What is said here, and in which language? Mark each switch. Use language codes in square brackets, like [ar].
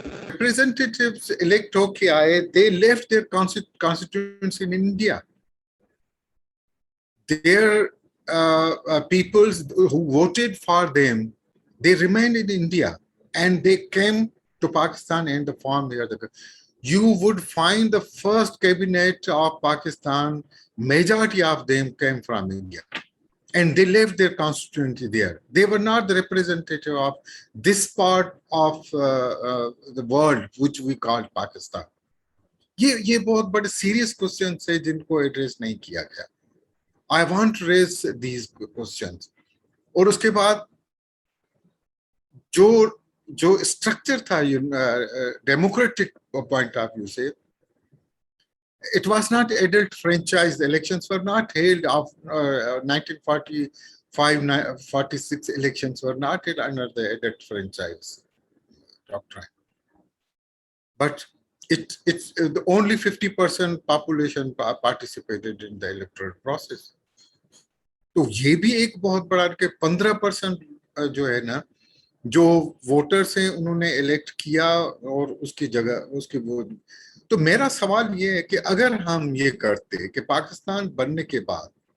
[en] representatives elect [ur] ho ke aaye [en] they left their constituents in India their peoples who voted for them they remained in India and they came to Pakistan and the form here you would find the first cabinet of Pakistan majority of them came from India and they left their constituency there. They were not the representative of this part of the world which we call Pakistan. [ur] یہ بہت بڑے serious questions ہیں جن کو address نہیں کیا گیا. [en] I want to raise these questions. [ur] اور اس کے بعد جو اسٹرکچر تھا ڈیموکریٹک پوائنٹ آف ویو سے [en] it was not adult franchise. The elections were not held of 1945-46 elections were not held under the adult franchise doctrine. But it's only 50% population participated in the electoral process. [ur] تو یہ بھی ایک بہت بڑا کہ 15% جو ہے نا جو ووٹرز ہیں انہوں نے الیکٹ کیا اور اس کی جگہ اس کی وہ تو میرا سوال یہ ہے کہ اگر ہم یہ کرتے کہ پاکستان بننے کے بعد